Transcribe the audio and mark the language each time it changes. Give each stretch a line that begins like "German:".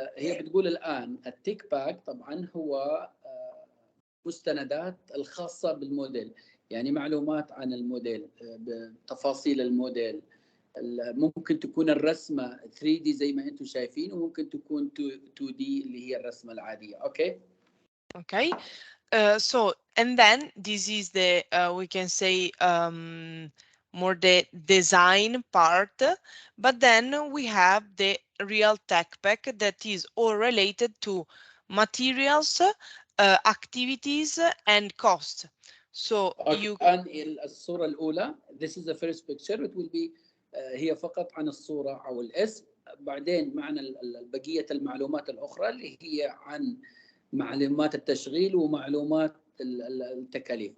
Arabic: هي بتقول الآن التيك باك طبعا هو مستندات الخاصة بالموديل، يعني معلومات عن الموديل، بتفاصيل الموديل. ممكن تكون الرسمة 3D زي ما انتم شايفين، وممكن تكون 2D اللي هي الرسمة العادية.
English: Okay. Okay. So, and then this is the, we can say, more the design part, but then we have the real tech pack that is all related to materials, activities, and cost. So you
Arabic: الآن الصورة الأولى
English: this is the first picture. It will be
Arabic: هي فقط عن الصورة أو الاسم. بعدين معنا بقية المعلومات الأخرى اللي هي عن معلومات التشغيل ومعلومات التكاليف.